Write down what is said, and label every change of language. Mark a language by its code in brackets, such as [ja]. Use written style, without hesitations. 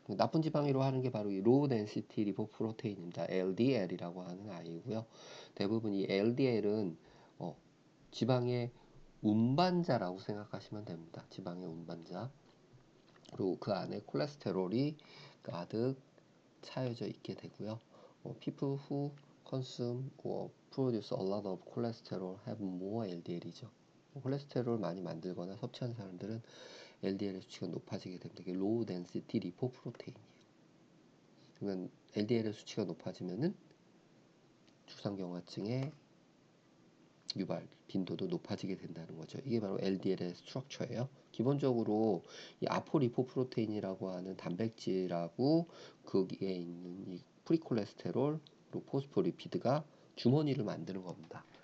[ko] 나쁜 지방이라고 하는 게 바로 이 로우 덴시티 리포프로테인입니다. LDL이라고 하는 아이고요. 대부분 이 LDL은 지방의 운반자라고 생각하시면 됩니다. 지방의 운반자. 그리고 그 안에 콜레스테롤이 가득 차여져 있게 되고요. [en] People who consume or produce a lot of cholesterol have more LDL이죠. [ko] 콜레스테롤 많이 만들거나 섭취하는 사람들은 LDL의 수치가 높아지게 됩니다. 이게 low density lipoprotein이에요. 그러면 LDL의 수치가 높아지면은 죽상경화증의 유발 빈도도 높아지게 된다는 거죠. 이게 바로 LDL의 스트럭처예요. 기본적으로 이 아포리포프로테인이라고 하는 단백질하고 거기에 있는 이 프리콜레스테롤 그리고 포스포리피드가 주머니를 만드는 겁니다.